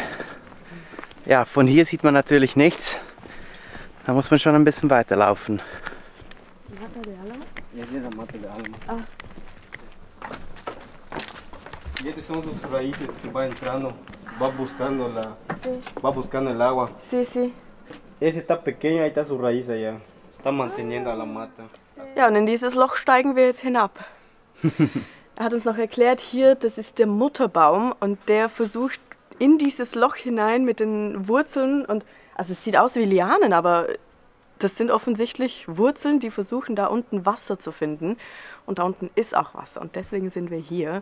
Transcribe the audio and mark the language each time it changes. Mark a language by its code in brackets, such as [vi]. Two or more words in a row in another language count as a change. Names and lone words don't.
[de] Ja, von hier sieht man natürlich nichts. Da muss man schon ein bisschen weiterlaufen. [es] Estas son sus raíces que va entrando, va buscando el agua. Sí, sí. Ese está pequeño, ahí está su raíz allá. Está manteniendo a la mata. [de] Ja, und in dieses Loch steigen wir jetzt hinab. Er hat uns noch erklärt, hier, das ist der Mutterbaum und der versucht in dieses Loch hinein mit den Wurzeln und, also es sieht aus wie Lianen, aber das sind offensichtlich Wurzeln, die versuchen da unten Wasser zu finden und da unten ist auch Wasser und deswegen sind wir hier.